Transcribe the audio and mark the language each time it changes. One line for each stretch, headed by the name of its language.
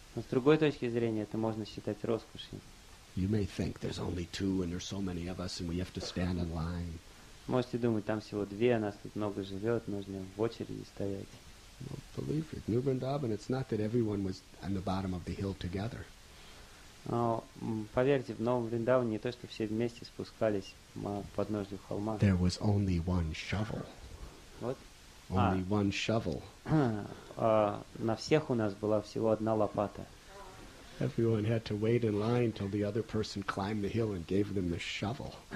Russian: Но с другой точки зрения, это можно считать роскошью.
English: You may think there's only 2 and there's so many of us and we have to stand in line.
Russian: Можете думать, там всего 2, нас тут много живет, нужно в очереди стоять.
English: Well, believe it, New Vrindavan, it's not that everyone was on the bottom of the hill together.
Russian: Но поверьте, в Новом Вриндаване не то, что все вместе спускались к подножию холма.
English: There was only one shovel.
Russian: Вот.
English: Only one shovel.
Russian: На всех у нас была всего одна лопата.
English: Everyone had to wait in line till the other person climbed the hill and gave them the shovel.